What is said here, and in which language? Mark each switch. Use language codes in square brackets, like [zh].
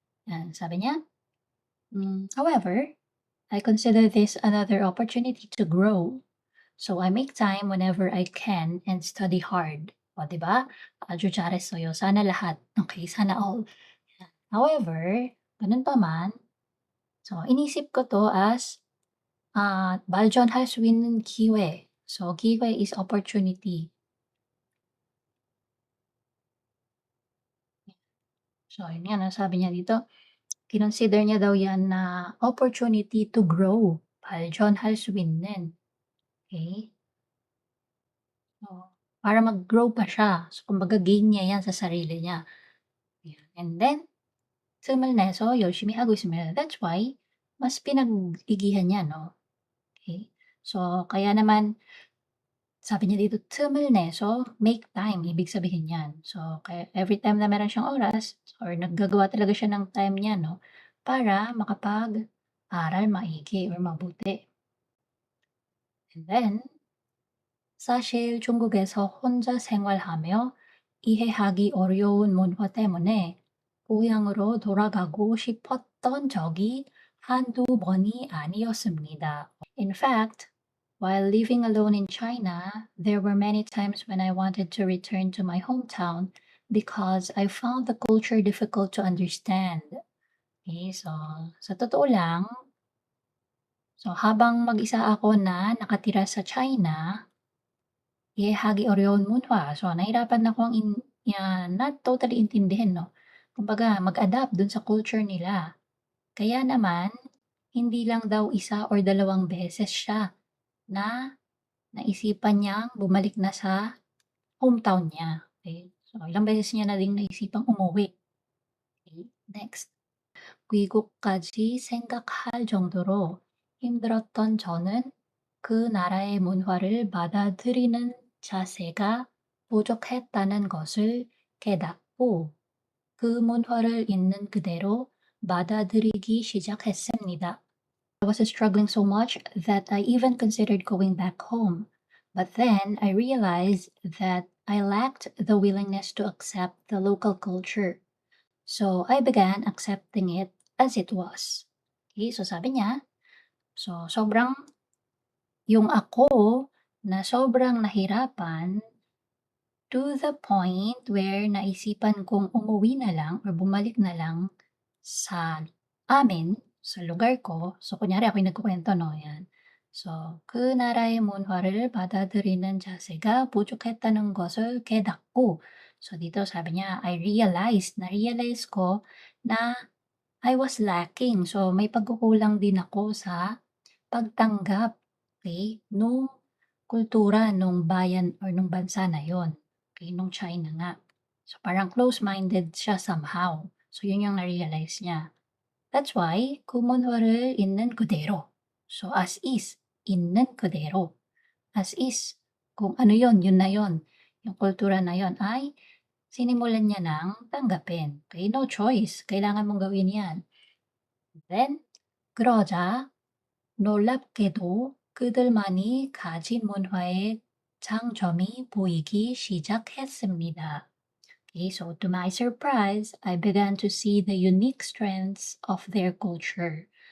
[tl] Yan, sabi niya, [en] however, I consider this another opportunity to grow. So I make time whenever I can and study hard. [tl] O, di ba? [ko] 아주 잘했어요. [tl] Sana lahat. Okay, sana all. However, ganun pa man, so inisip ko to as [ko] 발전할 수 있는 기회. [en] So, 기회 is opportunity. [tl] So, yun nga, sabi niya dito, kinonsider niya daw yan na [en] opportunity to grow. [ko] 발전할 수 있는. [tl] Okay? So, para mag-grow pa siya. So, kumbaga gain niya yan sa sarili niya. Ayan. [en] And then, [ko] 틈을 내서 열심히 하고 있습니다. [en] That's why, [tl] mas pinag-igihan niya, no? Okay? So, kaya naman, sabi niya dito, [ko] 틈을 내서 [en] make time, [tl] ibig sabihin niyan. So, kaya every time na meron siyang oras or naggagawa talaga siya ng time niya 'no, para makapag-aral maigi or mabuti. [en] And then, [ko] 사실 중국에서 혼자 생활하며 이해하기 어려운 문화 때문에 고향으로 돌아가고 싶었던 적이 한두 번이 아니었습니다. [en] In fact, while living alone in China, there were many times when I wanted to return to my hometown because I found the culture difficult to understand. [tl] Okay, so sa totoo lang, so habang mag-isa ako na nakatira sa China, [ko] 이해하기 어려운 문화. [tl] So nahirapan akong not totally intindihin 'no, kumbaga mag-adapt dun sa culture nila. Kaya naman, hindi lang daw isa or dalawang beses siya na naisipan niyang bumalik na sa hometown niya, okey. So, ilang beses niya na ding naisipang umuwi. Okay, next. [ko] 귀국까지 생각할 정도로 힘들었던 저는 그 나라의 문화를 받아들이는 자세가 부족했다는 것을 깨닫고 그 문화를 있는 그대로 받아들이기 시작했습니다. [en] I was struggling so much that I even considered going back home. But then I realized that I lacked the willingness to accept the local culture. So I began accepting it as it was. [tl] Okay, so sabi niya, so sobrang yung ako na sobrang nahirapan [en] To the point where [tl] naisipan kong umuwi na lang or bumalik na lang sa amin, sa lugar ko. So, kunyari ako'y nagkukuwento 'no, 'yan. [ko] So, "그 나라의 문화를 받아들이는 자세가 부족했다는 것을 깨닫고." [tl] So, dito sabi niya, na-realize ko na [en] I was lacking. [tl] So, may pagkukulang din ako sa pagtanggap, okey, nung kultura nung bayan or nung bansa na yon, okey, nung China nga. So, parang close-minded siya somehow. So, yun yung na-realize niya. [en] That's why [ko] 구문화를 있는 그대로. [tl] So, as is, [ko] 있는 그대로. [tl] As is, kung ano yun na yun. Yung kultura na yon ay sinimulan niya ng tanggapin. Okay, no choice. Kailangan mong gawin yan. [ko] Then, 그러자 놀랍게도 그들만이 가진 문화의 장점이 보이기 시작했습니다. [en] Okay, so to my surprise, I began to see the unique strengths of their culture.